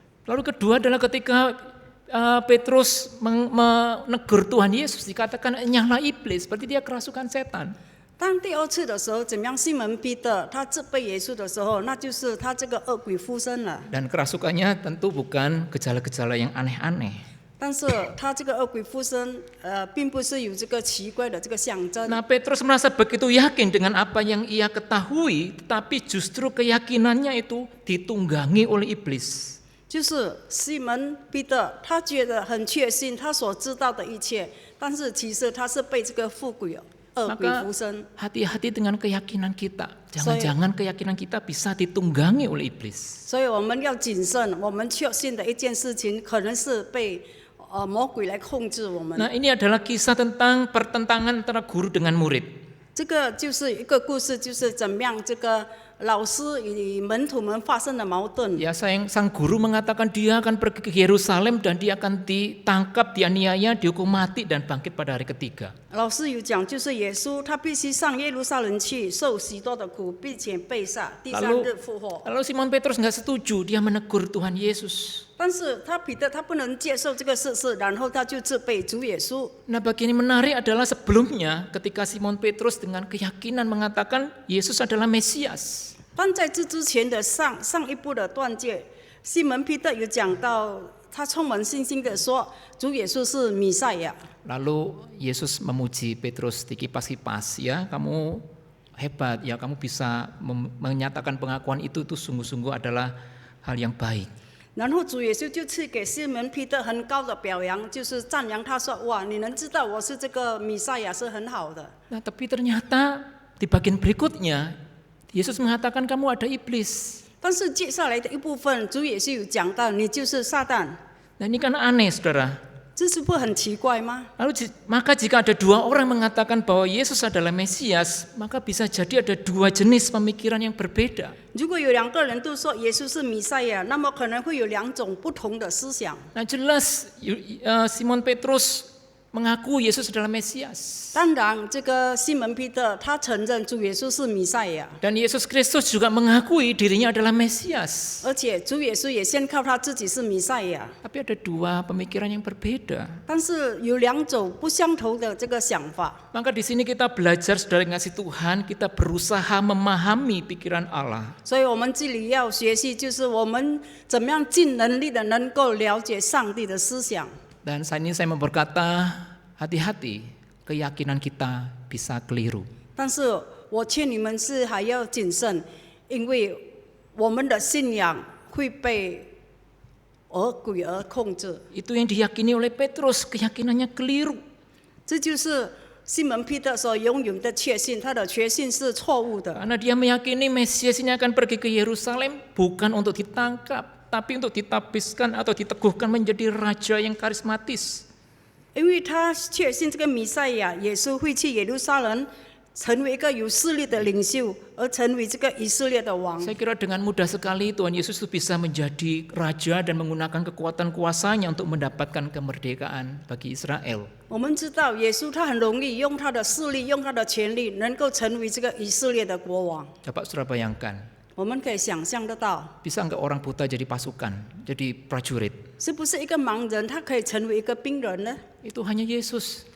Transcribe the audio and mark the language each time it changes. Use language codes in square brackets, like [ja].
[id] Lalu kedua adalah ketika Petrus menegur Tuhan Yesus, dikatakan nyala iblis, berarti dia kerasukan setan. [zh] 当第2次的时候，怎么样？西门彼得他责备耶稣的时候，那就是他这个恶鬼附身了。 [id] Dan kerasukannya tentu bukan gejala-gejala yang aneh-aneh. [zh] 但是他这个恶鬼附身，并不是有这个奇怪的这个象征。 [id] Nah, Petrus merasa begitu yakin dengan apa yang ia ketahui, tetapi justru keyakinannya itu ditunggangi oleh iblis. [zh] 就是西门彼得，他觉得很确信他所知道的一切，但是其实他是被这个恶鬼附身。 [id] Hati-hati dengan keyakinan kita. Jangan-jangan keyakinan kita bisa ditunggangi oleh iblis. [zh] 所以我们要谨慎，我们确信的一件事情，可能是被魔鬼来控制我们。 [id] Nah, ini adalah kisah tentang pertentangan antara guru dengan murid. [zh] 这个就是一个故事，就是怎么样这个老师与门徒们发生的矛盾。 [id] Ya, sang guru mengatakan dia akan pergi ke Yerusalem dan dia akan ditangkap, dianiaya, dihukum mati dan bangkit pada hari ketiga. [zh] 老师有讲，就是耶稣他必须上耶路撒冷去，受许多的苦，并且被杀，第3日复活。 [id] Lalu Simon Petrus nggak setuju, dia menegur Tuhan Yesus. [zh] 但是彼得他不能接受这个事实，然后他就责备主耶稣。 [id] Nah, bagian yang menarik adalah sebelumnya ketika Simon Petrus dengan keyakinan mengatakan Yesus adalah Mesias. [zh] 但在这之前的上一部的段节，西门彼得有讲到，他充满信心的说，主耶稣是弥赛亚。 [id] Lalu Yesus memuji Petrus dikipas-kipas, ya kamu hebat, ya kamu bisa menyatakan pengakuan itu sungguh-sungguh adalah hal yang baik. [zh] 然后主耶稣就赐给西门彼得很高的表扬，就是赞扬他说：“哇，你能知道我是这个弥赛亚是很好的。” [id] Nah, tapi ternyata di bagian berikutnya Yesus mengatakan kamu ada iblis. [zh] 但是接下来的一部分，主耶稣有讲到，你就是撒旦， [id] Nah, ini kan aneh, saudara. [zh] 这是不很奇怪吗？ [id] Lalu maka jika ada 2 orang mengatakan bahwa Yesus adalah Mesias, maka bisa jadi ada 2 jenis pemikiran yang berbeda. [zh] 如果有2个人都说耶稣是弥赛亚，那么可能会有2种不同的思想。 [id] Nah, jelas Simon Petrus mengaku Yesus adalah Mesias. [zh] 当然，这个西门彼得他承认主耶稣是弥赛亚， [id] Dan Yesus Kristus juga mengakui dirinya adalah Mesias. [zh] 而且主耶稣也宣告他自己是弥赛亚。 [id] Tapi ada 2 pemikiran yang berbeda. [zh] 但是有2种不相同的这个想法。 [id] Maka di sini kita belajar, saudara yang kasih Tuhan, kita berusaha memahami pikiran Allah. [zh] 所以我们这里要学习，就是我们怎么样尽能力的能够了解上帝的思想。 [id] Dan saat ini saya mau berkata, hati-hati, keyakinan kita bisa keliru. [zh] 但是我劝你们是还要谨慎，因为我们的信仰会被恶鬼而控制。 [id] Itu yang diyakini oleh Petrus, keyakinannya keliru. [zh] 这就是西门彼得所拥有的确信，他的确信是错误的。 [id] Karena dia meyakini Mesias ini akan pergi ke Yerusalem bukan untuk ditangkap, tapi untuk ditapiskan atau diteguhkan menjadi raja yang karismatis. [zh] 因为他确信这个弥赛亚耶稣会去耶路撒冷，成为一个有势力的领袖，而成为这个以色列的王。 [id] Saya kira dengan mudah sekali Tuhan Yesus itu bisa menjadi raja dan menggunakan kekuatan kuasanya untuk mendapatkan kemerdekaan bagi Israel. [zh] 我们知道耶稣他很容易用他的势力，用他的权力，能够成为这个以色列的国王。 [id] Coba saudara bayangkan, [zh] 我们可以想象得到， [id] bisa nggak orang buta jadi pasukan, jadi prajurit? [zh] 是不是一个盲人他可以成为一个兵人呢？ [id] Itu hanya Yesus.